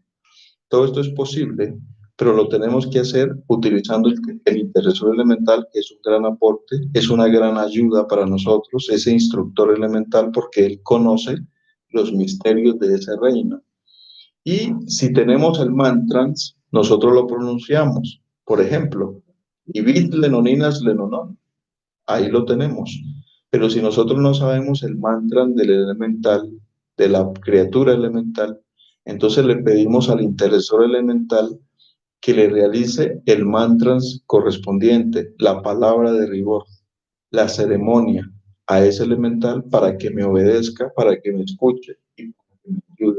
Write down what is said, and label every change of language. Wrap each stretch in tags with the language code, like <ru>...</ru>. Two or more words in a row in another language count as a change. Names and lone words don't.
<es>Todo esto es posible, pero lo tenemos que hacer utilizando el intercesor elemental, que es un gran aporte, es una gran ayuda para nosotros, ese instructor elemental, porque él conoce los misterios de ese reino. Y si tenemos el mantra, nosotros lo pronunciamos. Por ejemplo, Ibit lenoninas lenonon, ahí lo tenemos. Pero si nosotros no sabemos el mantra del elemental, de la criatura elemental, entonces le pedimos al intercesor elemental que le realice el mantra correspondiente, la palabra de rigor, la ceremonia a ese elemental para que me obedezca, para que me escuche y para que me ayude.</es>